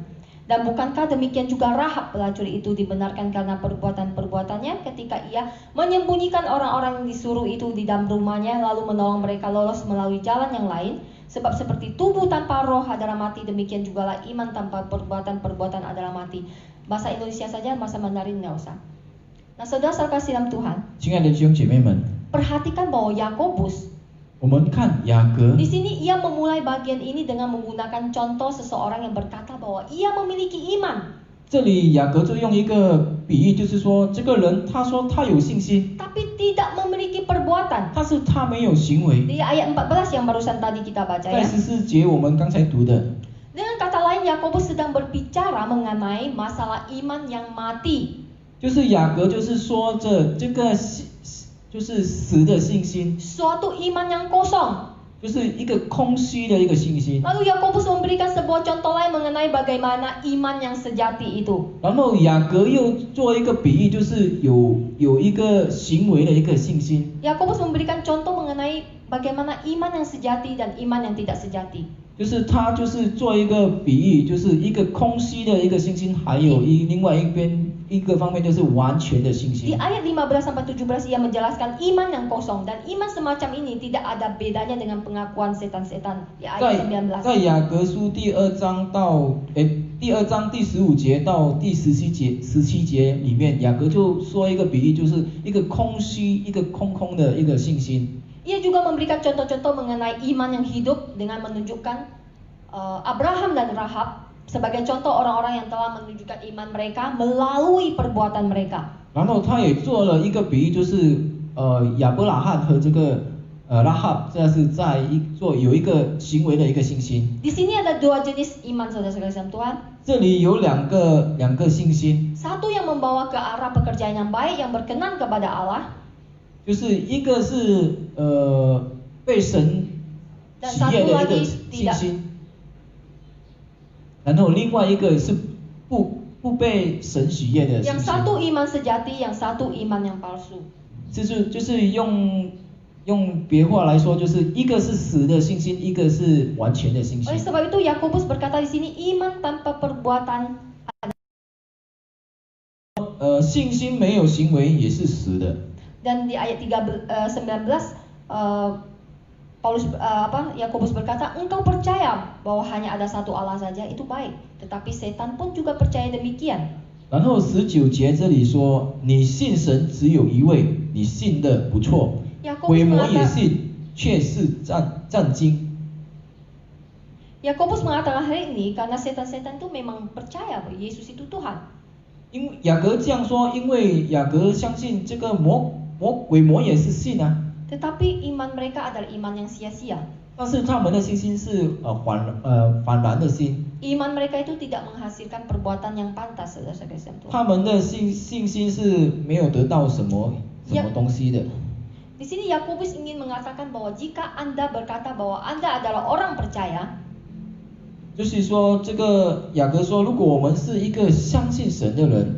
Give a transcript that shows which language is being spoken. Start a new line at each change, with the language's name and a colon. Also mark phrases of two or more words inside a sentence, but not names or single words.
Indonesian: Dan bukankah demikian juga Rahab pelacur itu dibenarkan karena perbuatan-perbuatannya ketika ia menyembunyikan orang-orang yang disuruh itu di dalam rumahnya lalu menolong mereka lolos melalui jalan yang lain? Sebab seperti tubuh tanpa roh adalah mati, demikian jugalah iman tanpa perbuatan-perbuatan adalah mati. Bahasa Indonesia saja, bahasa Mandarin nggak usah. Nah, saudara-saudara kasih dalam Tuhan,
Chinese: 亲爱的弟兄姐妹们，
Indonesian: perhatikan bahwa Yakobus
Chinese: 我们看雅各
Indonesian: di sini ia memulai bagian ini dengan menggunakan contoh seseorang yang berkata bahwa ia memiliki iman.
Chinese: 这里雅各就用一个比喻，就是说这个人他说他有信心，
Indonesian: Tapi tidak memiliki perbuatan.
Chinese: 但是他没有行为。
Indonesian: Di ayat 14 yang barusan tadi kita baca
Chinese: 在
Indonesian: ya.
Chinese: 14节我们刚才读的，
Indonesian: Dengan kata lain, Yakobus sedang berbicara mengenai masalah iman yang mati.
Chinese: 就是雅各就是说这个就是死的信心，
Indonesian: Suatu iman yang kosong.
Chinese: 就是一个空虚的一个信心。
Indonesian: Lalu Yakobus memberikan sebuah contoh lain mengenai bagaimana iman yang sejati itu.
Chinese: 然后雅各又做一个比喻，就是有一个行为的一个信心，
Indonesian: Yakobus memberikan contoh mengenai bagaimana iman yang sejati dan iman yang tidak sejati.
Chinese: 就是他就是做一个比喻，就是一个空虚的一个信心，还有另外一个方面就是完全的信
Indonesian: Di
Chinese: 心。
Indonesian: ayat 15 sampai 17 ia menjelaskan iman yang kosong, dan iman semacam ini tidak ada bedanya dengan pengakuan setan-setan. Di ayat 19.
Chinese: 在雅各书第二章第15节到第17节里面，雅各就说一个比喻，就是一个空虚、一个空的一个信心。
Indonesian: Ia juga memberikan contoh-contoh mengenai iman yang hidup dengan menunjukkan Abraham dan Rahab sebagai contoh orang-orang yang telah menunjukkan iman mereka melalui perbuatan mereka.
Chinese: 然后他也做了一个比喻，就是亚伯拉罕和这个拉哈，这是有一个行为的一个信心。
Indonesian: Di sini ada dua jenis iman, saudara-saudara dalam Tuhan.
Chinese: 这里有两个信心，
Indonesian: Satu yang membawa ke arah pekerjaan yang baik yang berkenan kepada Allah.
Chinese: 就是一个是被神喜悦的一个信心，然后另外一个是不被神喜悦的信
Indonesian: Yang
Chinese: 心。
Indonesian: satu iman sejati, yang satu iman yang palsu.
Chinese: 就是用别话来说，就是一个是死的信心，一个是完全的信心。
Indonesian: Oleh sebab itu Yakobus berkata di sini iman tanpa perbuatan.
Chinese: 信心没有行为也是死的。
Indonesian: Dan di ayat 19 Yakobus berkata, engkau percaya bahwa hanya ada satu Allah saja, itu baik, tetapi setan pun juga percaya demikian.
Chinese: 然后19节这里说，你信神只有一位，你信的不错，鬼魔也信，却是战惊。
Indonesian: Yakobus mengatakan hal ini karena setan-setan itu memang percaya bahwa Yesus itu Tuhan.
Chinese: 因为雅各这样说，因为雅各相信这个鬼魔也是信啊，
Indonesian: Tetapi iman mereka adalah iman yang sia-sia.
Chinese: 但是他们的信心是反然的心，
Indonesian: Iman mereka itu tidak menghasilkan perbuatan yang pantas, saudara-saudara Tuhan.
Chinese: 他们的信心是没有得到什么东西的。
Indonesian: Di sini Yakobus ingin mengatakan bahwa jika Anda berkata bahwa Anda adalah orang percaya,
Chinese: 就是说，这个雅各说，如果我们是一个相信神的人，